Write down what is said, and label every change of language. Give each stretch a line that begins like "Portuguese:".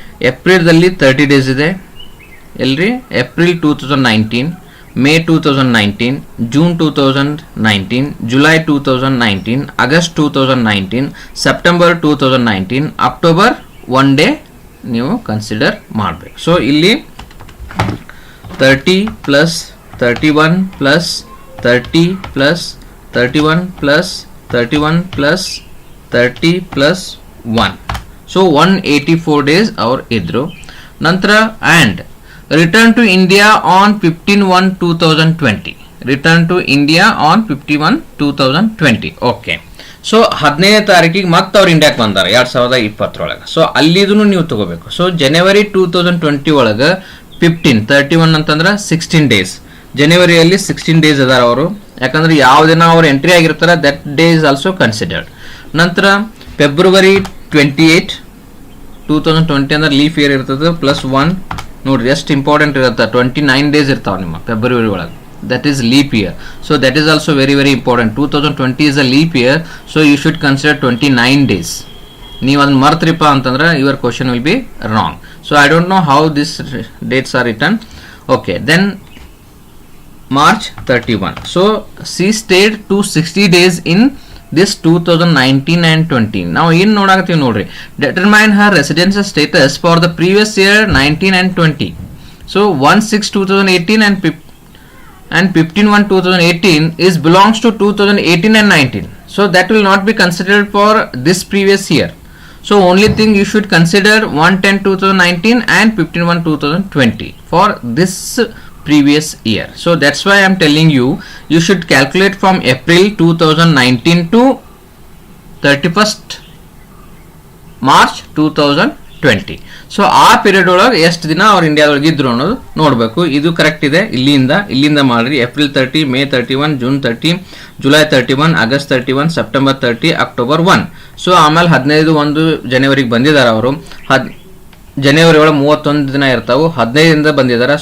Kannada: ಏಪ್ರಿಲ್ದಲ್ಲಿ 30 days ಇದೆ ಎಲ್ರಿ. April 2019, May 2019, June 2019, July 2019, August 2019, September 2019, October 1 day ನೀವು ಕನ್ಸಿಡರ್ ಮಾಡಬೇಕು. ಸೊ ಇಲ್ಲಿ 30 plus 31 plus 30 plus 31 plus 31 plus 30 plus 1.
English: So 184 days
Kannada: ಅವರು ಇದ್ರು. ನಂತರ
English: and return to India on 15/1/2020. Return to India on 15/1/2020.
Kannada: Okay, so 15ನೇ ತಾರೀಕಿಗೆ ಮತ್ತೆ ಅವ್ರು ಇಂಡಿಯಾಕ್ಕೆ ಬಂದಾರ 2020 ಸೊ ಅಲ್ಲಿದೂ ನೀವು ತಗೋಬೇಕು. ಸೊ ಜನವರಿ 2020 ಒಳಗೆ 31 ಅಂತಂದ್ರೆ 16 ಡೇಸ್. ಜನವರಿಯಲ್ಲಿ 16 ಡೇಸ್ ಅದಾರ ಅವರು, ಯಾಕಂದ್ರೆ ಯಾವ ದಿನ ಅವ್ರು ಎಂಟ್ರಿ ಆಗಿರ್ತಾರೆ
English: That day is also considered.
Kannada: ನಂತರ ಫೆಬ್ರವರಿ 28, 2020 ಅಂದ್ರೆ ಲೀಫ್ ಇಯರ್ ಇರ್ತದೆ +1. ನೋಡ್ರಿ ಎಷ್ಟು ಇಂಪಾರ್ಟೆಂಟ್ ಇರುತ್ತೆ, 29 ಡೇಸ್ ಇರ್ತಾವೆ ನಿಮ್ಮ ಫೆಬ್ರವರಿ ಒಳಗೆ,
English: that is leap year. So that is also very very important. 2020 is a leap year, so you should consider 29 days.
Kannada: ನೀವು ಅದನ್ನ ಮರ್ತ್ರಿಪ್ಪ ಅಂತಂದ್ರೆ
English: your question will be wrong. So I don't know how these dates are written. Okay, then March 31. So she stayed 260 days in this 2019 and 20. Now in
Kannada: ನೋಡಾಕತ್ತೀವಿ ನೋಡ್ರಿ,
English: determine her residence status for the previous year 19 and 20. So 1/6/2018 and 15/1/2018 is belongs to 2018 and 19. So that will not be considered for this previous year. So only thing you should consider 1/10/2019 and 15/1/2020 for this previous year. So that's why I am telling you, you should calculate from April 2019 to 31st March 2020.
Kannada: So ಆ period ಒಳಗೆ ಎಷ್ಟು ದಿನ ಅವ್ರು ಇಂಡಿಯಾದೊಳಗೆ ಇದ್ರು ಅನ್ನೋದು ನೋಡಬೇಕು. ಇದು correct ಇದೆ. ಇಲ್ಲಿಂದ ಮಾಡ್ರಿ. April 30, May 31, June 30, July 31, August 31, September 30, October 1. So ಆಮೇಲೆ 15 ಜನವರಿಗೆ ಬಂದಿದ್ದಾರೆ ಅವರು. ಜನವರಿ ಒಳಗೆ 31 ದಿನ ಇರ್ತಾವೆ. 15ರಿಂದ ಬಂದಿದ್ದಾರೆ.